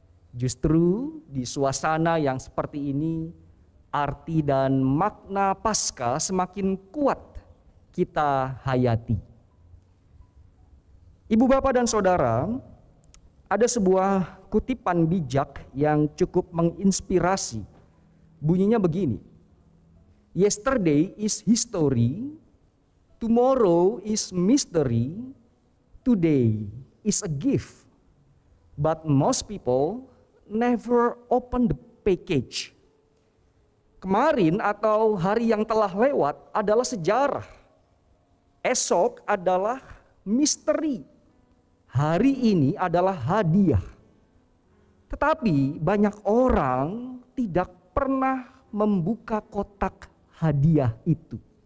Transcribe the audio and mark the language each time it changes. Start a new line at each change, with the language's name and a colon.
Indonesian: Justru di suasana yang seperti ini, arti dan makna Paskah semakin kuat kita hayati. Ibu, bapak, dan saudara, ada sebuah kutipan bijak yang cukup menginspirasi. Bunyinya begini:
English: Yesterday is history, tomorrow is mystery, today is a gift. But most people never open the package.
Indonesian: Kemarin atau hari yang telah lewat adalah sejarah. Esok adalah misteri. Hari ini adalah hadiah. Tetapi banyak orang tidak pernah membuka kotak hadiah itu.